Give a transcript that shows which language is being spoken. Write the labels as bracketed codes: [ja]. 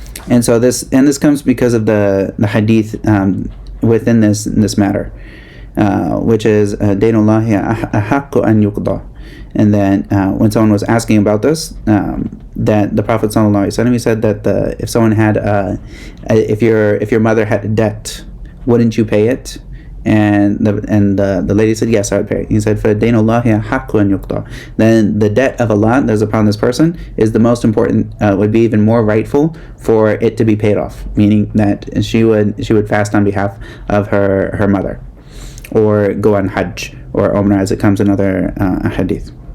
[en] And so this comes because of the hadith within this matter, which is [ar] Dainullahi ahaqqu an yuqda. [en] And then when someone was asking about this, that the Prophet ﷺ, he said that if someone had if your mother had a debt, wouldn't you pay it? And the lady said, yes, I would pay it. He said, [ar] فَدَيْنُ اللَّهِ حَقٌّ أَنْ يُقْضَى. [en] Then the debt of Allah that is upon this person is the most important, would be even more rightful for it to be paid off, meaning that she would fast on behalf of her mother, or go on Hajj or Umrah, as it comes in other hadith.